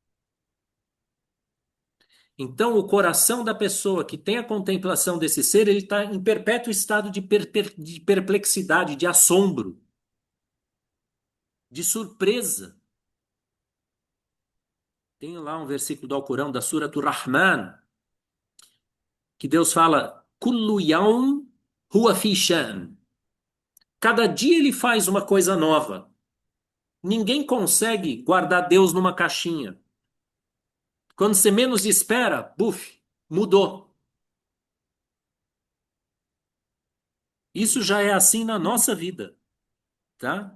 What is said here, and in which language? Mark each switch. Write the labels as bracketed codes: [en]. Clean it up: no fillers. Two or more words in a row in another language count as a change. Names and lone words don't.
[pt] Então, o coração da pessoa que tem a contemplação desse ser, ele está em perpétuo estado de perplexidade, de assombro, de surpresa. Tem lá um versículo do Alcorão, da Surah Rahman, que Deus fala, [ar] كل يوم هو في شأن. [pt] Cada dia ele faz uma coisa nova. Ninguém consegue guardar Deus numa caixinha. Quando você menos espera, buf, mudou. Isso já é assim na nossa vida, tá?